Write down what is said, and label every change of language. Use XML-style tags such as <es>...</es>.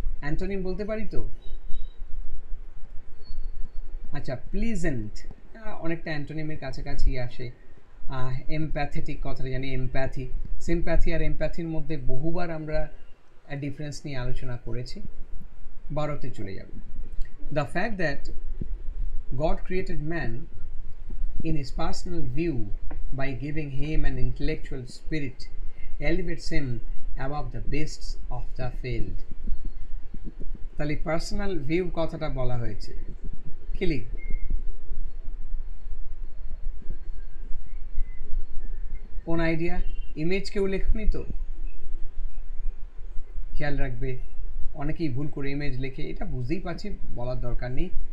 <bn>Antonym বলতে পারি তো? আচ্ছা, প্লিজেন্ট অনেকটা অ্যান্টোনিমের কাছাকাছি আসে। এমপ্যাথেটিক কথাটা জানি, এমপ্যাথি, সিম্প্যাথি আর এমপ্যাথির মধ্যে বহুবার আমরা ডিফারেন্স নিয়ে আলোচনা করেছি। 12তে চলে যাব।</bn> <en>The fact that God created man in his personal view by giving him an intellectual spirit elevates him above the beasts of the field.</en> <bn>তাহলে পার্সোনাল ভিউ কথাটা বলা হয়েছে, কি লিখব? কোন আইডিয়া? ইমেজ কেউ লেখনি তো? খেয়াল রাখবে, অনেকেই ভুল করে ইমেজ লেখে, এটা বুঝতেই পারছি, বলার দরকার নেই।</bn>